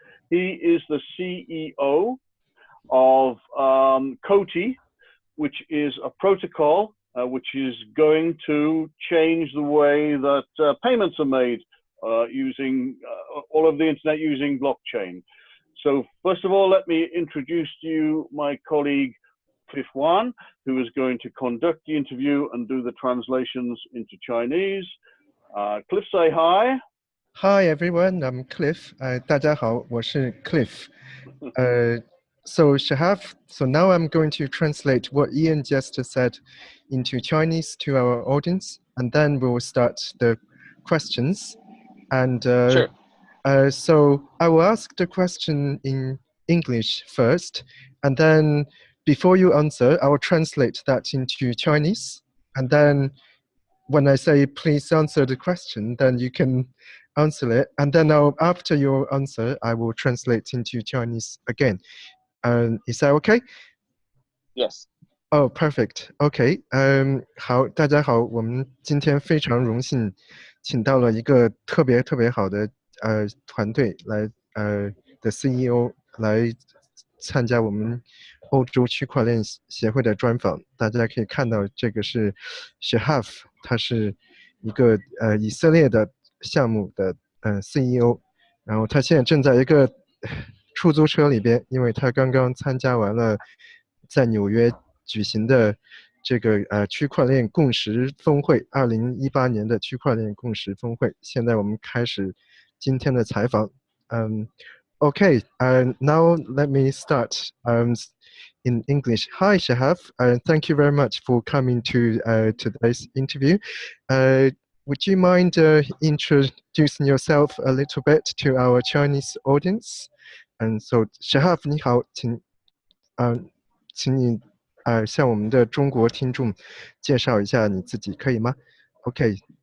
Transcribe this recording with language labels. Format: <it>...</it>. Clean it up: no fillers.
<en>He is the CEO of Coti, which is a protocol which is going to change the way that payments are made using all of the internet using blockchain. So first of all, let me introduce to you my colleague Xuan, who is going to conduct the interview and do the translations into Chinese. Cliff, say hi. Hi everyone, I'm Cliff.</en> <zh>大家好，我是 Cliff.</zh> <en>So Shahaf, so now I'm going to translate what Ian just said into Chinese to our audience, and then we will start the questions. And Sure. So I will ask the question in English first, and then before you answer, I will translate that into Chinese. And then when I say please answer the question, then you can answer it. And then after your answer, I will translate into Chinese again. Is that okay? Yes. Oh, perfect. Okay.</en> <zh>好，大家好，我们今天非常荣幸，请到了一个特别好的团队来的 CEO 来参加我们欧洲区块链协会的专访。大家可以看到，这个是 Shahaf， 他是一个以色列的项目的CEO， 然后他现在正在一个出租车里边，因为他刚刚参加完了在纽约举行的这个区块链共识峰会，2018年的区块链共识峰会。现在我们开始今天的采访。</zh> <en>Okay, now let me start in English. Hi, Shahaf. Thank you very much for coming to today's interview. Would you mind introducing yourself a little bit to our Chinese audience?</en> <zh>And so, Shahaf, 你好，请你向我们的中国听众介绍一下你自己，可以吗 ？Okay.</zh>